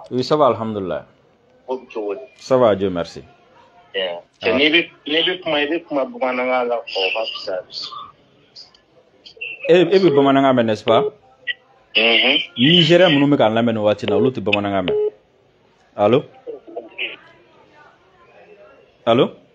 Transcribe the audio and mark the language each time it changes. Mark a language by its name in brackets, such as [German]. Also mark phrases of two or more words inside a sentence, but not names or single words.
[French] Oui, ça va, alhamdulillah. Ça va, Dieu merci. [Bambara] E bi bamanankan mɛn n'est-ce pas? Nigérien minnu bɛ k'an lamɛn nin waati in na olu tɛ bamanankan mɛn. [French] Allô? Allô?